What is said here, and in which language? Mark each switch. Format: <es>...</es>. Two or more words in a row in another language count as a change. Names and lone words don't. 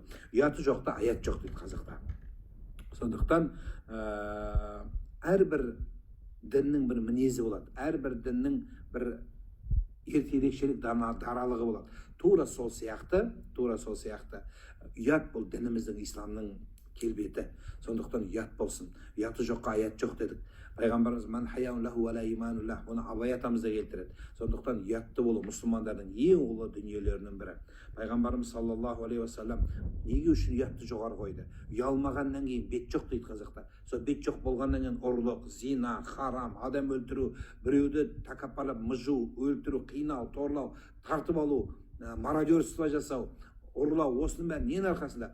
<kk>Ұяты жоқта аят жоқ дейді қазақта. Сондықтан әрбір діннің бір мінезі болады. Әрбір діннің бір ерекшелік даралығы болады. Тура сол сияқты ұят бұл дініміздің, исламның келбеті. Сондықтан ұят болсын. Ұяты жоққа аят жоқ дедік.</kk> <ar>Пайғамбарымыз من حياء له ولا إيمان له,</ar> <kk>оны Абай атамыз да келтіреді. Сондықтан ұятты болу мұсылмандардың ең ұлы дүниелерінің бірі. Пайғамбарымыз</kk> <ar>صلى الله عليه وسلم</ar> <kk>неге үшін ұятты жоғары қойды? Ұялмағаннан кейін бет жоқ дейді қазақта. Сол бет жоқ болғаннан кейін ұрлық, зина, харам, адам өлтіру, біреуді тәкаппарлап мыжу, өлтіру, қинау, торлау, тартып алу, мародерство жасау, ұрлау, осының бәрі ненің арқасында?</kk>